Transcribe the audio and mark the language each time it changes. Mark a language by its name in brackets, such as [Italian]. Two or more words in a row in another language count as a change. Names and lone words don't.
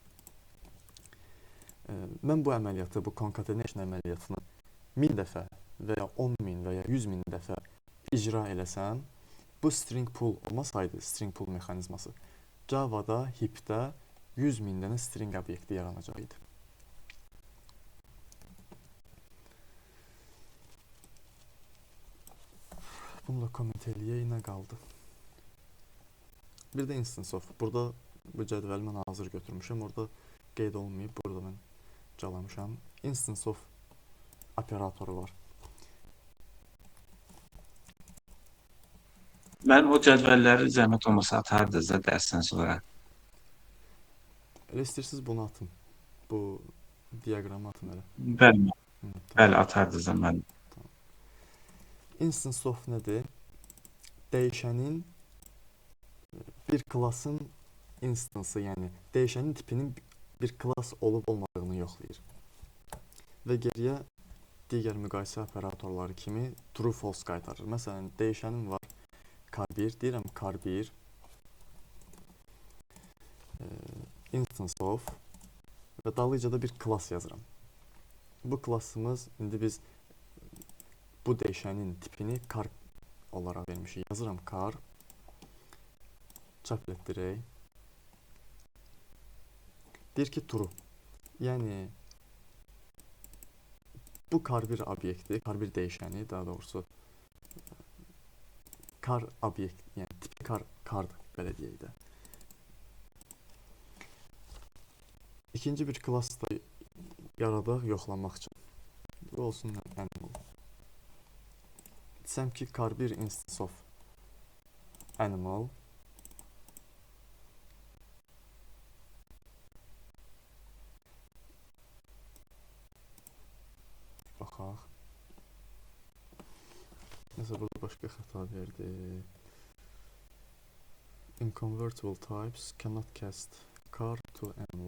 [Azerbaijani] Mən bu əməliyyatı, bu concatenation əməliyyatını 1000 dəfə və ya 10.000 və ya 100.000 dəfə icra eləsəm, bu [English] string pool [Azerbaijani] olmasaydı, [English] string pool [Azerbaijani] mexanizması, Java'da, heapdə 100.000 dənə string obyekti yaranacaqdı. Bunu da comment eləyək, nə qaldı? Bir də [English] instance of. [Azerbaijani] Burada bu cədvəli mən hazır götürmüşəm. Orada qeyd olmayıb. Burada mən calamışam. [English] Instance of [Azerbaijani] operatoru var. Mən o cədvəlləri zəhmət olmasa atardınız da dərsdən sonra. Elə istəyirsiniz bunu atın. Bu diaqramı atın elə. Bəli, Hı, tamam. bəli atardınız da mən. [English] Instance of [Azerbaijani] nədir? Dəyişənin bir klassın instansı, yəni dəyişənin tipinin bir klass olub olmadığını yoxlayır. Və geriyə digər müqayisə operatorları kimi [English] true false [Azerbaijani] qaytarır. Məsələn, dəyişənim var car1, deyirəm car1 [English] instance of [Azerbaijani] və dalıca da bir klass yazıram. Bu klassımız, indi biz bu dəyişənin tipini car olaraq vermişik. Yazıram car, çap etdirək. Deyir ki true. Yəni bu car1 obyekti, car1 dəyişəni, daha doğrusu car obyekt, yəni tipi cardır, belə deyək də. İkinci bir klass da yaradaq yoxlamaq üçün. Bu olsun animal. Desəm ki car1 [English] instance of animal [Azerbaijani] baxaq. Mesela burada başqa xəta verdi. [English] Inconvertible types cannot cast car to animal.